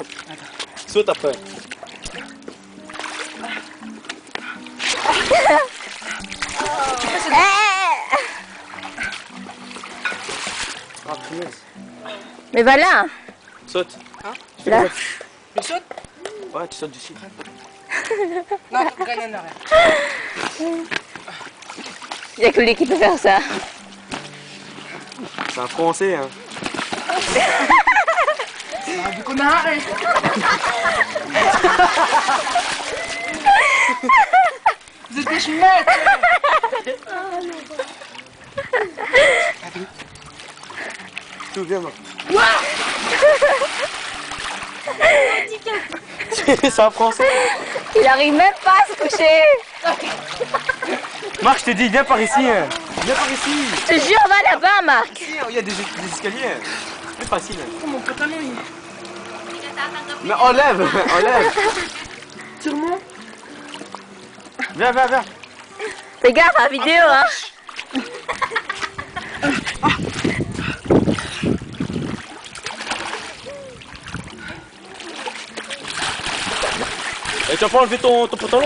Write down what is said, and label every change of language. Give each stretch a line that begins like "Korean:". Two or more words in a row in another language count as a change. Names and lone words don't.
French: Saute après. Ah, punaise. Mais voilà. Saute. Là. Je saute? Ouais, tu sautes d'ici. Non, gagne en arrière. Il n'y a que lui qui peut faire ça. C'est un français, hein.
Filipino: Sabi ko na eh.
French: Vous êtes des schmettes. Tout, viens, Marc. C'est un français. Il arrive même pas à se coucher. Marc, je te dis, viens par ici. Hein. Viens par ici. Je te jure, va là-bas, Marc. Ici, il y a des escaliers. C'est facile. Oh, mon pantalon, il...
Filipino: Hindi ka tatanggapin.
French: Mais enlève, enlève. Tire-moi. Viens, viens, viens. Fais gaffe à la vidéo, hein. Et tu vas pas enlever ton pantalon?